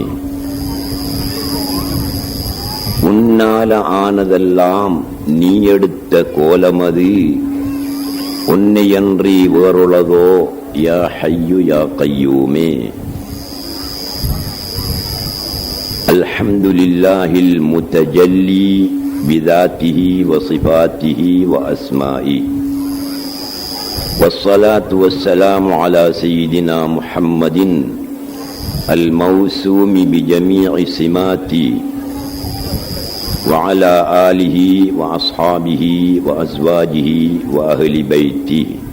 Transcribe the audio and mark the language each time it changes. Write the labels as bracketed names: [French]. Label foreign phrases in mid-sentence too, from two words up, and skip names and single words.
[Tamil] உன்னால ஆனதெல்லாம் நீ எடுத்த கோலமது உன்னையன்றி வேறுளதோ [Arabic] يا حي يا قيوم. الحمد لله المتجلي بذاته وصفاته وأسمائه، والصلاة والسلام على سيدنا محمد الموسوم بجميع سماته، وعلى آله وأصحابه وأزواجه وأهل بيته.